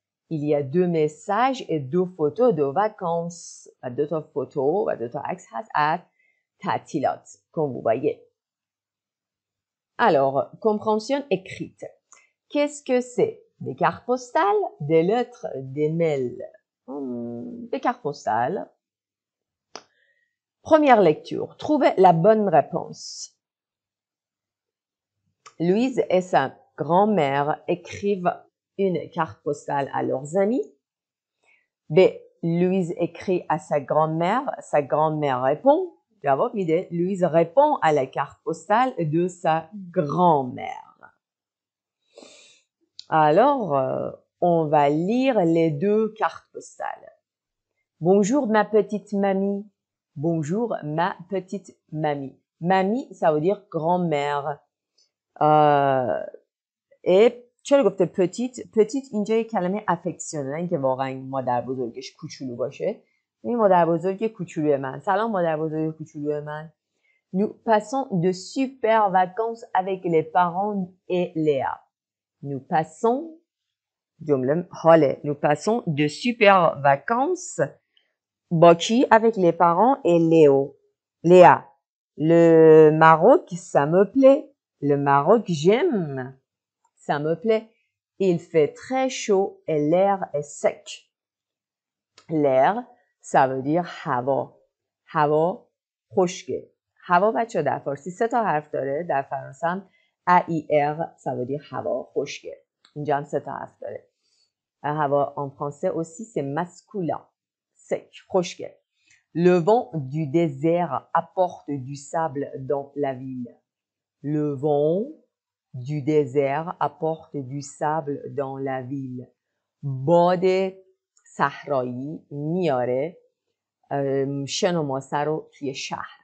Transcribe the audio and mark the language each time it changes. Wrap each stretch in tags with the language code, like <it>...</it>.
<fr>Il y a deux messages et deux photos de vacances.</fr> <fa>و دو تا فوتو و دو تا عکس هست از تعطیلات.</fa> <fr>Comme vous voyez. Alors, compréhension écrite. Qu'est-ce que c'est? Des cartes postales, des lettres, des mails. Des cartes postales. Première lecture. Trouvez la bonne réponse. Louise et sa grand-mère écrivent une carte postale à leurs amis. B. Louise écrit à sa grand-mère répond.</fr> <fa>جواب میده.</fa> <fr>Louise répond à la carte postale de sa grand-mère. Alors, on va lire les deux cartes postales. Bonjour ma petite mamie. Bonjour ma petite mamie. Mamie, ça veut dire grand-mère. Et</fr> <fa>چرا گفته petite اینجا یک کلمه افکسیونه، نه اینکه واقعا مادر بزرگش کوچولو باشه. این مادر بزرگ کوچولوی من. سلام مادر بزرگ کوچولوی من.</fa> <fr>Nous passons de super vacances avec les parents et Léa. Nous passons</fr> <fa>جمله حاله.</fa> <fr>Nous passons de super vacances</fr> <fa>با کی؟</fa> <fr>Avec les parents et Léa. Le Maroc, ça me plaît. Le Maroc, j'aime. Ça me plaît. Il fait très chaud et l'air est sec. L'air, ça veut dire</fr> <fa>هوا. هوا خشکه. هوا بچه در فارسی 3 تا حرف داره. در فرانسه هم AIR,</fa> <fr>ça veut dire</fr> <fa>هوا خشکه. اینجا هم 3 تا حرف داره.</fa> <fr>هوا en français aussi c'est masculin.</fr> <fa>Sec, خشکه.</fa> <fr>Le vent du désert apporte du sable dans la ville. Le vent du désert apporte du sable dans la ville.</fr> <fa>باد صحرایی میاره شن و ماسه رو توی شهر.</fa>